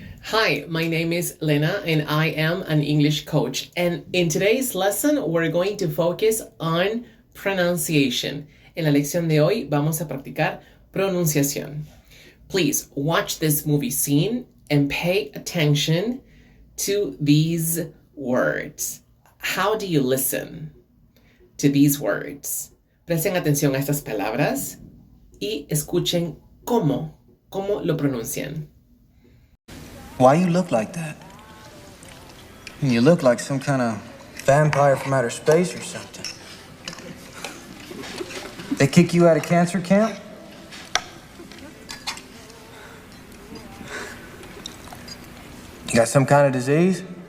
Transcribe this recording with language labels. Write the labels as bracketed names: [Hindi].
[English] Hi, my name is Lena and I am an English coach. And in today's lesson, we're going to focus on pronunciation. [Spanish] En la lección de hoy vamos a practicar pronunciación. [English] Please watch this movie scene and pay attention to these words. How do you listen to these words? [Spanish] Presten atención a estas palabras y escuchen cómo lo pronuncian. [English] Why you look like that? You look like some kind of vampire from outer space or something. They kick you out of cancer camp? You got some kind of disease?